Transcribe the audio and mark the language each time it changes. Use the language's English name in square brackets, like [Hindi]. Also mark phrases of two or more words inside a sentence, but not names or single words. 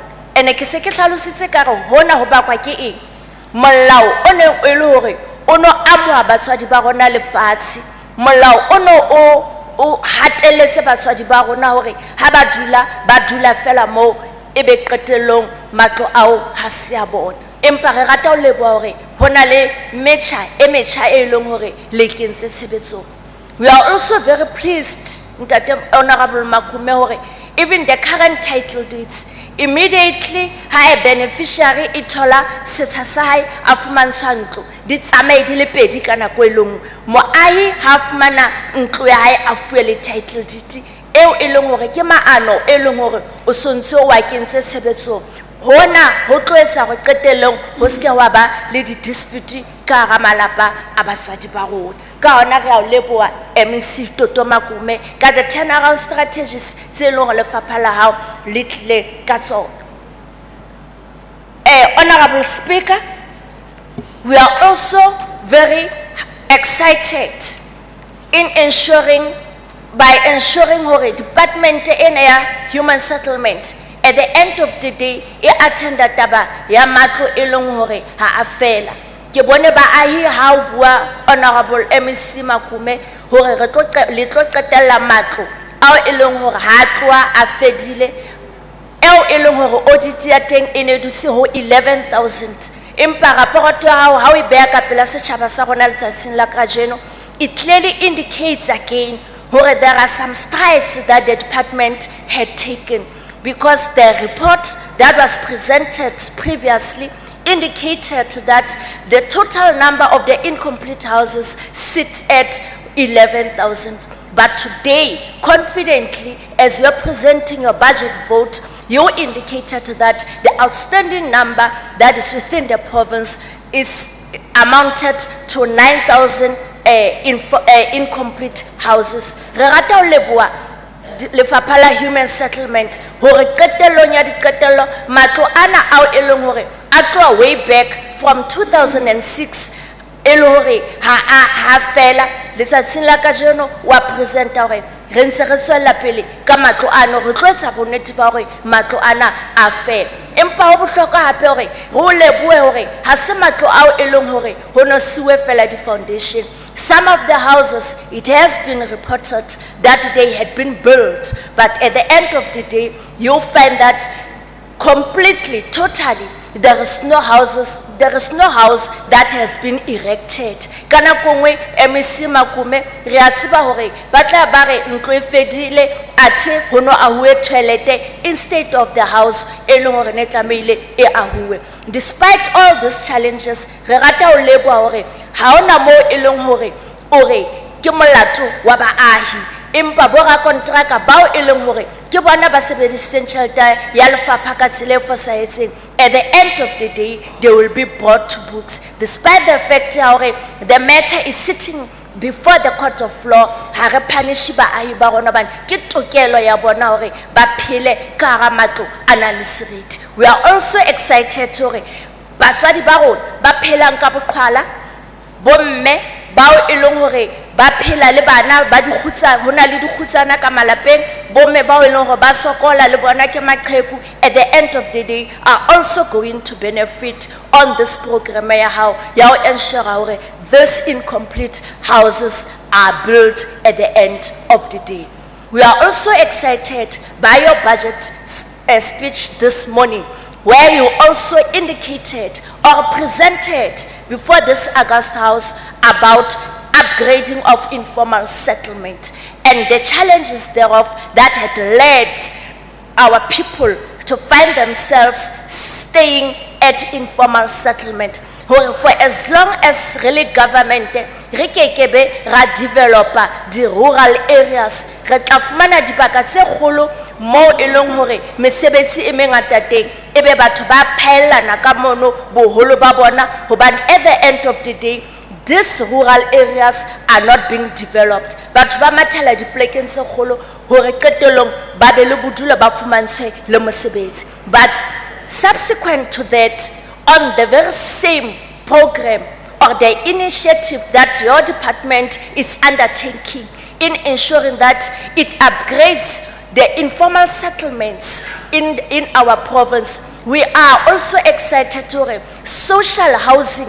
[Southern Sotho] Ene ke se ke hlalositse ka re hona ho bakwa ke eng molao o ne e le hore o no amoha batswadi ba rona lefatshe molao o no o hateletse batswadi ba rona hore ha ba dula fela mo ebe qetellong matlo ao ha se a bona empa re rata ho leboha hore hona le metjha e leng hore le kentse tshebetsong. [English] We are also very pleased Ntate Honorable Makume hore even the current title deeds immediately [Southern Sotho] ha a beneficiary e thola setsha sa hae a fumantshwa ntlo di tsamaye di le pedi ka nako e lengwe moahi ha fumana ntlo ya hae a fuwe le [English] title deed [Southern Sotho] eo e leng hore ke maano e leng hore o sontse o wa kentse tshebetsong hona ho tlo etsa hore qetellong ho se ke wa ba le di-dispute ka hara malapa a batswadi ba rona ka hona re a o leboha MEC Toto Makume ka [English] the turnaround strategies [Southern Sotho] tse leng hore lefapha la hao le tlile ka tsona. [English] Honorable Speaker, we are also very excited in by ensuring hore department [Southern Sotho] ena ya [English] human settlement at the end of the day [Southern Sotho] e attenda taba ya matlo e leng hore ha a fela ke bone baahi ha o bua Honorable MEC Makume hore le tlo qetella matlo ao e leng hore ha tloa a fedile eo e leng hore audit ya teng e ne dutse ho 11,000 empa raporoto ya hao ha o e beha ka pela setjhaba sa rona letsatsing la kajeno [English] it clearly indicates again where there are some strides that the department had taken because the report that was presented previously indicated that the total number of the incomplete houses sit at 11,000. But today, confidently, as you're presenting your budget vote, you indicated that the outstanding number that is within the province is amounted to 9,000 incomplete houses. [Southern Sotho] Re rata ho leboha lefapha la [English] human settlement [Southern Sotho] hore qetellong ya diqetello matlo ana ao e leng hore a tloa [English] way back from 2006 [Southern Sotho] e le hore ha fela letsatsing la kajeno wa presenta hore re ntse re tswella pele ka matlo ano re tlo etsa bonnete ba hore matlo ana a fela empa ho bohlokwa hape hore re o lebohe hore ha se matlo ao e leng hore ho no siwe fela di foundation. [English] Some of the houses, it has been reported that they had been built, but at the end of the day, you'll find that completely, totally, there is no house that has been erected. [Southern Sotho] Kana kongwe MEC Makume re a tseba hore ba tla ba re ntlo e fedile athe hono ahue toilete [English] instead of the house [Southern Sotho] e leng hore ne tlameile e ahue. [English] Despite all these challenges, [Southern Sotho] re rata ho leboha hore ha ona mo e leng hore ore ke molato wa baahi empa bo rakontraka bao e leng hore ke bona ba sebedisitseng tjhelete ya lefapha ka tsela e fosahetseng. [English] At the end of the day, they will be brought to books, despite the fact that the matter is sitting before the court of law. [Southern Sotho] Ha re punish baahi ba rona hobane ke tokelo ya bona hore ba phele ka hara matlo a nang le seriti. [English] We are also excited [Southern Sotho] hore batswadi ba rona ba phelang ka boqhwala, bomme bao e leng hore ba phela le bana ba dikgutsa, hona le dikgutsana ka malapeng, bomme bao e leng hore ba sokola le bona ke maqheku, [English] at the end of the day are also going to benefit on this program ya how ensure hore these incomplete houses are built at the end of the day. We are also excited by your budget speech this morning, where you also indicated or presented before this August House about upgrading of informal settlement and the challenges thereof that had led our people to find themselves staying at informal settlement. For as long as really government [Southern Sotho] re kekebe ra [English] develop the rural areas, [Southern Sotho] re tla fumana dibaka tse kgolo mo e leng hore mesebetsi e mengata teng, ebe batho ba phaellana ka mono boholo ba bona hobane [English] at the end of the day these rural areas are not being developed. [Southern Sotho] Batho ba mathela dipolekeng tse kgolo hore qetellong ba be le bodulo ba fumantshwe le mosebetsi. [English] But subsequent to that, on the very same program or the initiative that your department is undertaking in ensuring that it upgrades the informal settlements in our province, we are also excited to social housing.